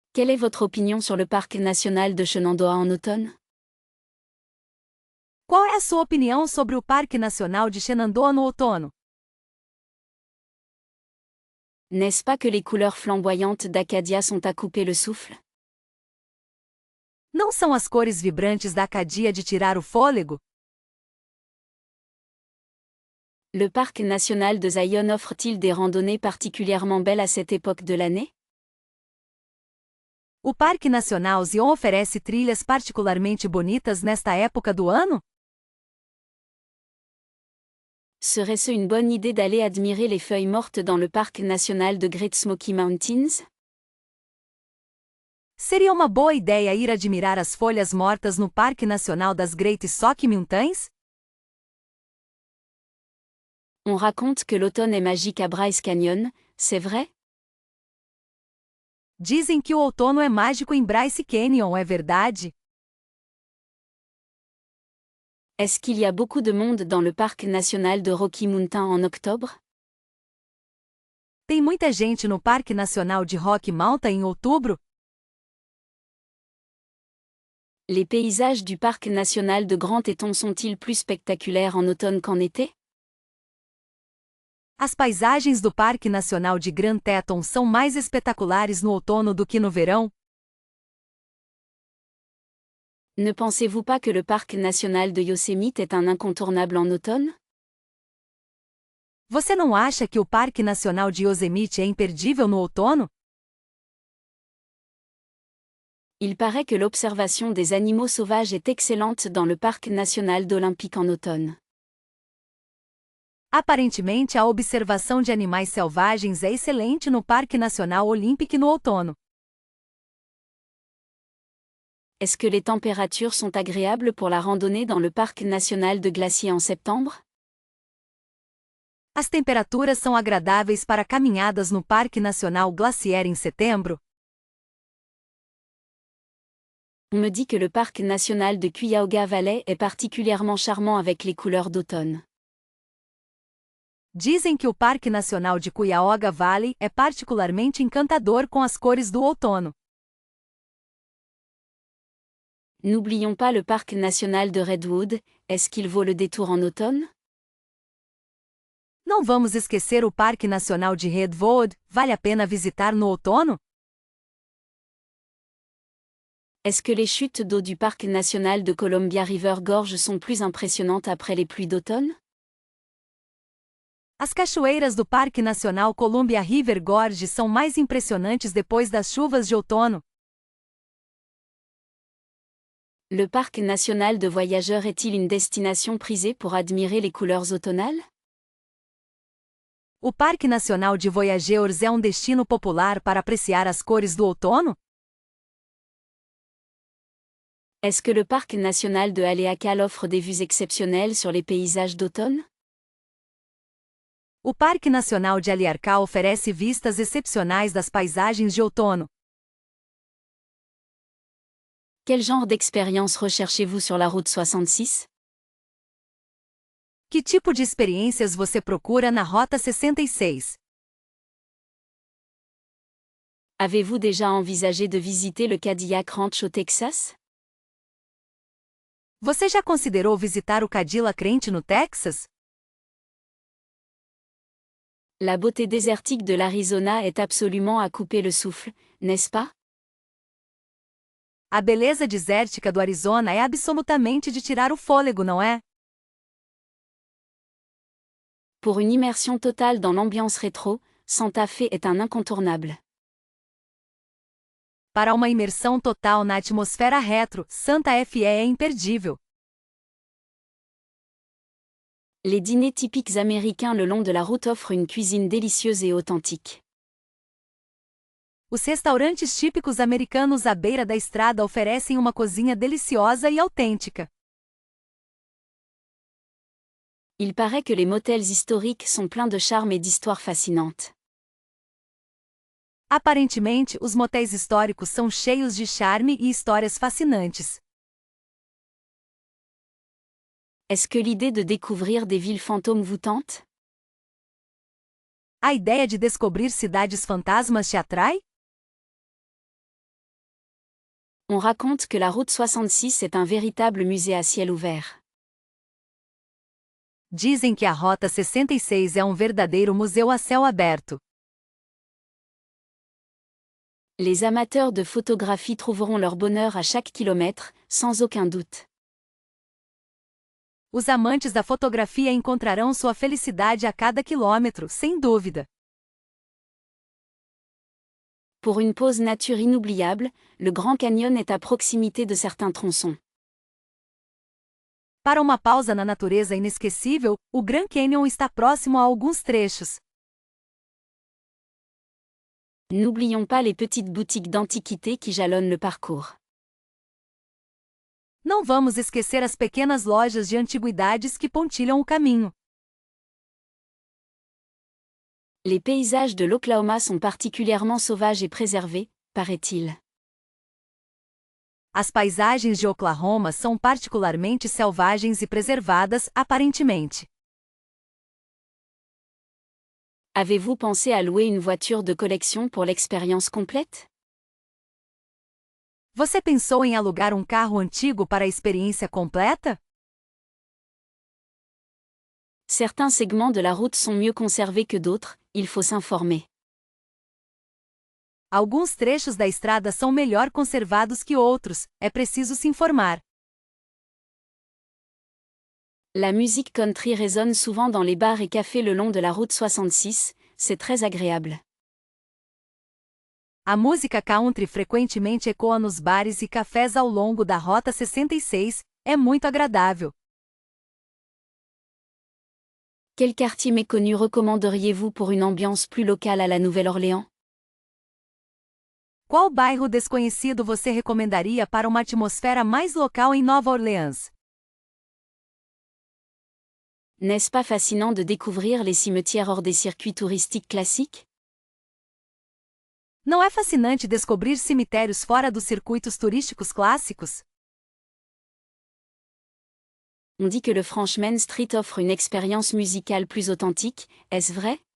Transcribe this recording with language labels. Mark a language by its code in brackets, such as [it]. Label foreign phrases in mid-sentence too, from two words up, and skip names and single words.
[fr] Quelle est votre opinion sur le parc national de Shenandoah en automne? [pt] Qual é a sua opinião sobre o Parque Nacional de Shenandoah no outono? [fr] N'est-ce pas que les couleurs flamboyantes d'Acadia sont à couper le souffle? [pt] Não são as cores vibrantes da Acadia de tirar o fôlego? [fr] Le parc national de Zion offre-t-il des randonnées particulièrement belles à cette époque de l'année? [pt] O Parque Nacional Zion oferece trilhas particularmente bonitas nesta época do ano? [fr] Serait-ce une bonne idée d'aller admirer les feuilles mortes dans le parc national de Great Smoky Mountains? [pt] Seria uma boa ideia ir admirar as folhas mortas no Parque Nacional das Great Smoky Mountains? [fr] On raconte que l'automne est magique à Bryce Canyon, c'est vrai? [pt] Dizem que o outono é mágico em Bryce Canyon, é verdade? [fr] Est-ce qu'il y a beaucoup de monde dans le parc national de Rocky Mountain en octobre? [pt] Tem muita gente no Parque Nacional de Rocky Mountain em outubro? [fr] Les paysages du parc national de Grand Teton sont-ils plus spectaculaires en automne qu'en été? [pt] As paisagens do Parque Nacional de Grand Teton são mais espetaculares no outono do que no verão? [fr] Ne pensez-vous pas que le parc national de Yosemite est un incontournable en automne? [pt] Você não acha que o Parque Nacional de Yosemite é imperdível no outono? [fr] Il paraît que l'observation des animaux sauvages est excellente dans le parc national d'Olympique en automne. [pt] Aparentemente, a observação de animais selvagens é excelente no Parque Nacional Olympic no outono. [fr] Est-ce que les températures sont agréables pour la randonnée dans le parc national de Glacier en septembre? [pt] As temperaturas são agradáveis para caminhadas no Parque Nacional Glacier em setembro? [fr] On me dit que le parc national de Cuyahoga Valley est particulièrement charmant avec les couleurs d'automne. [pt] Dizem que o Parque Nacional de Cuyahoga Valley é particularmente encantador com as cores do outono. [fr] N'oublions pas le parc national de Redwood, est-ce qu'il vaut le détour en automne? [pt] Não vamos esquecer o Parque Nacional de Redwood, vale a pena visitar no outono? [fr] Est-ce que les chutes d'eau du parc national de Columbia River Gorge sont plus impressionnantes après les pluies d'automne? [pt] As cachoeiras do Parque Nacional Columbia River Gorge são mais impressionantes depois das chuvas de outono. [fr] Le parc national de voyageurs est-il une destination prisée pour admirer les couleurs automnales? [pt] O Parque Nacional de Voyageurs é um destino popular para apreciar as cores do outono? [fr] Est-ce que le parc national de Haleakala offre des vues exceptionnelles sur les paysages d'automne? [pt] O Parque Nacional de Haleakala oferece vistas excepcionais das paisagens de outono. [fr] Quel genre d'expérience recherchez-vous sur la route 66? [pt] Que tipo de experiências você procura na Rota 66? [fr] Avez-vous déjà envisagé de visiter le Cadillac Ranch au Texas? [pt] Você já considerou visitar o Cadillac Ranch no Texas? [fr] La beauté désertique de l'Arizona est absolument à couper le souffle, n'est-ce pas? [pt] A beleza desértica do Arizona é absolutamente de tirar o fôlego, não é? [fr] Pour une immersion totale dans l'ambiance rétro, Santa Fe est un incontournable. [pt] Para uma imersão total na atmosfera retro, Santa Fe é imperdível. [fr] Les dîners typiques américains le long de la route offrent une cuisine délicieuse et authentique. [pt] Os restaurantes típicos americanos à beira da estrada oferecem uma cozinha deliciosa e autêntica. [fr] Il paraît que les motels historiques sont pleins de charme et d'histoires fascinantes. [pt] Aparentemente, os motéis históricos são cheios de charme e histórias fascinantes. [fr] Est-ce que l'idée de découvrir des villes fantômes vous tente? [pt] A ideia de descobrir cidades fantasmas te atrai? [fr] On raconte que la route 66 est un véritable musée à ciel ouvert. [pt] Dizem que a Rota 66 é um verdadeiro museu a céu aberto. [fr] Les amateurs de photographie trouveront leur bonheur à chaque kilomètre, sans aucun doute. [pt] Os amantes da fotografia encontrarão sua felicidade a cada quilômetro, sem dúvida. [fr] Pour une pause nature inoubliable, le Grand Canyon est à proximité de certains tronçons. [pt] Para uma pausa na natureza inesquecível, o Grand Canyon está próximo a alguns trechos. [fr] N'oublions pas les petites boutiques d'antiquités qui jalonnent le parcours. [pt] Não vamos esquecer as pequenas lojas de antiguidades que pontilham o caminho. [fr] Les paysages de l'Oklahoma sont particulièrement sauvages et préservés, paraît-il. [pt] As paisagens de Oklahoma são particularmente selvagens e preservadas, aparentemente. [fr] Avez-vous pensé à louer une voiture de collection pour l'expérience complète? [pt] Você pensou em alugar um carro antigo para a experiência completa? [fr] Certains segments de la route sont mieux conservés que d'autres, il faut s'informer. [pt] Alguns trechos da estrada são melhor conservados que outros, é preciso se informar. [fr] La musique country résonne souvent dans les bars et cafés le long de la route 66, c'est très agréable. [pt] A música country frequentemente ecoa nos bares e cafés ao longo da Rota 66, é muito agradável. [fr] Quel quartier méconnu recommanderiez-vous pour une ambiance plus locale à la Nouvelle-Orléans? [pt] Qual bairro desconhecido você recomendaria para uma atmosfera mais local em Nova Orleans? [fr] N'est-ce pas fascinant de découvrir les cimetières hors des circuits touristiques classiques? [pt] Não é fascinante descobrir cemitérios fora dos circuitos turísticos clássicos? [fr] On dit que le Franchman Street offre une expérience musicale plus authentique, est-ce vrai?